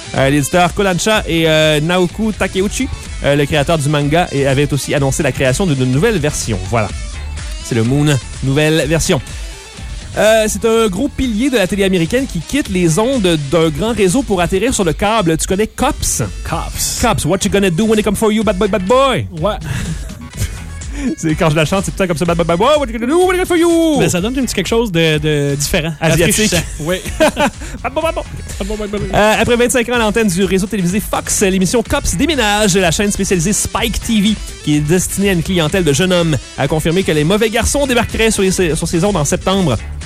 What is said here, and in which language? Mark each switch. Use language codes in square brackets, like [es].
[fr] L'éditeur Kodansha et Naoko Takeuchi, le créateur du manga, avaient aussi annoncé la création d'une nouvelle version. Voilà. Sailor Moon, nouvelle version. C'est un gros pilier de la télé américaine qui quitte les ondes d'un grand réseau pour atterrir sur le câble. Tu connais Cops? Cops, [en] what you gonna do when they come for you, bad boy, bad boy? [fr] Ouais. C'est quand je la chante, c'est tout le temps comme ça, [en] bad boy, bad boy, what you gonna do when they come for you? [fr] Mais ça donne un petit quelque chose de différent. Asiatique. Oui. [en] Bad boy, bad boy. [fr] Après 25 ans à l'antenne du réseau télévisé Fox, l'émission Cops déménage. La chaîne spécialisée Spike TV, qui est destinée à une clientèle de jeunes hommes, a confirmé que les mauvais garçons débarqueraient sur ses ondes en septembre.